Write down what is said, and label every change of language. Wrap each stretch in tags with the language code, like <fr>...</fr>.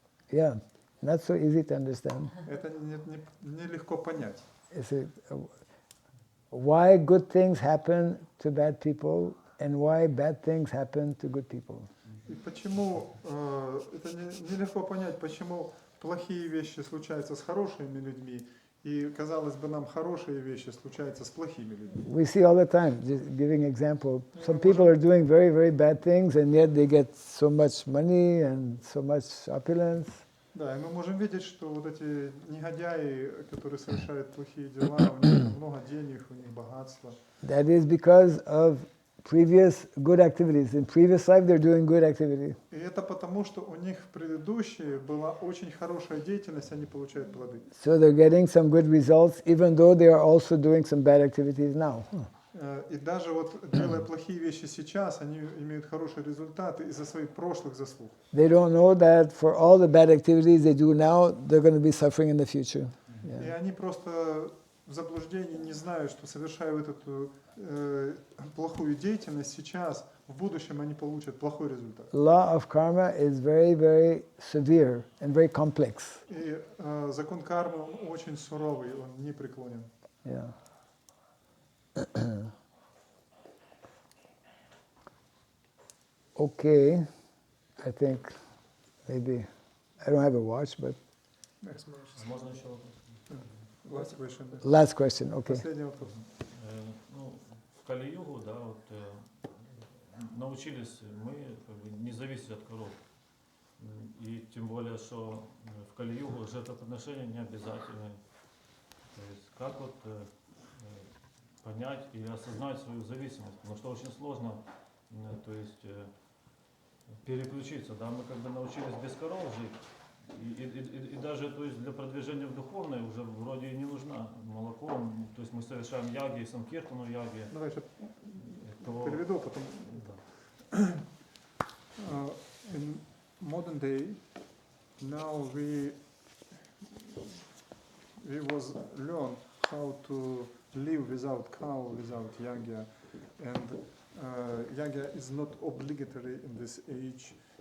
<en>Yeah, not so easy to understand.</en> <ru>Это нелегко понять.</ru> <en>Why good things happen to bad people and why bad things happen to good people.</en> <ru>И почему это нелегко понять, почему плохие вещи случаются с хорошими людьми, и, казалось бы, нам хорошие вещи случаются с плохими людьми.</ru> <en>We see all the time, just giving example, some people are doing very, very bad things and yet they get so much money and so much opulence.</en> <ru>Да, и мы можем видеть, что вот эти негодяи, которые совершают плохие дела, у них много денег, у них богатство.</ru> <en>That is because of previous good activities. In previous life they're doing good activity.</en> <ru>И это потому, что у них в предыдущей была очень хорошая деятельность, они получают плоды.</ru> <en>So they're getting some good results even though they are also doing some bad activities now.</en> <ru>И даже вот делая плохие вещи сейчас, они имеют хорошие результаты из-за своих прошлых заслуг.</ru> <en>They don't know that for all the bad activities they do now, they're going to be suffering in the future.</en> <ru>И они просто в заблуждении не знают, что совершая вот эту плохую деятельность сейчас, в будущем они получат плохой результат.</ru> <en>Law of karma is very, very severe and very complex.</en> <ru>И закон кармы он очень суровый, он непреклонен.</ru> <en>Yeah. Okay, I think maybe I don't have a watch, but</en> <ru>Можно еще вопрос?</ru> <en>Last question. last question. Okay.</en> <ru>Последний вопрос. Ну, в Кали-югу, да, вот научились мы как бы не зависеть от коров. И тем более, что в Кали-югу жертвоприношения не обязательны. То есть как вот понять и осознать свою зависимость, потому что очень сложно, то есть переключиться, да, мы когда научились без коров жить, и даже то есть для продвижения в духовное уже вроде и не нужно молоко, то есть мы совершаем яги, санкиртану яги. Давай еще то, переведу, потом. да.</ru> <en>In modern day, now we was learn how to live without cow, without yagya, and yagya is not obligatory in this age.</en>